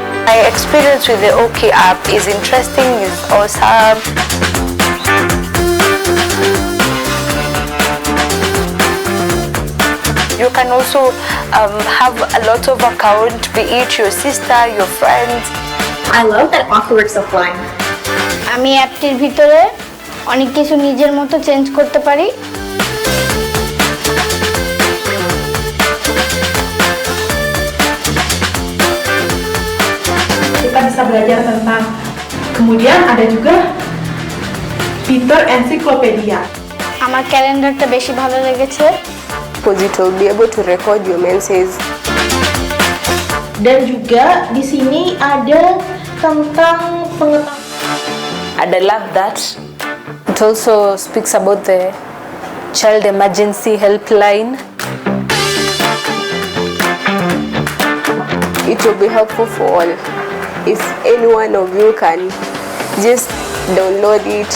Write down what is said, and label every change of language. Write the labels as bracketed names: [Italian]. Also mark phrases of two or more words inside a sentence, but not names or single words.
[English] My experience with the Oki app is interesting, it's awesome. You can also have a lot of accounts, be it your sister, your friends. I love that Oki works offline. [Bangla] আমি অ্যাপটির ভিতরে অনেক কিছু নিজের মতো চেঞ্জ করতে পারি। [Indonesian] Kita bisa belajar tentang, kemudian ada juga fitur ensiklopedia. [Bangla] আমার ক্যালেন্ডারটা বেশি ভালো লেগেছে। [English] Because it will be able to record your menses. [Indonesian] Dan juga di sini ada tentang pengetahuan. [English] And I love that. It also speaks about the child emergency helpline. It will be helpful for all. If any one of you can just download it.